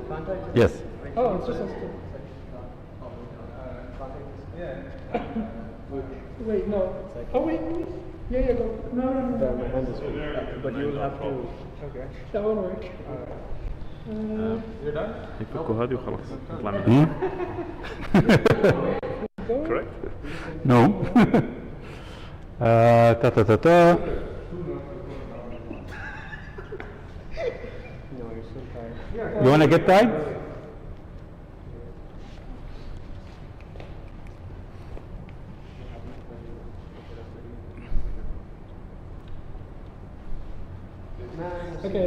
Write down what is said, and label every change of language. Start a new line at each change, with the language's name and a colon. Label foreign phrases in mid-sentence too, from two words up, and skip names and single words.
English: Yes. Oh, it's just us two. Yeah. Wait, no. Oh, wait. Yeah, go. No. My hand is full. But you'll have to. Okay. That won't work. You're done?
Arabic: يفكوا هذه وخلاص نطلع منها.
English: Correct? No. Ta ta ta ta. No, you're so tired. You wanna get tied? Okay.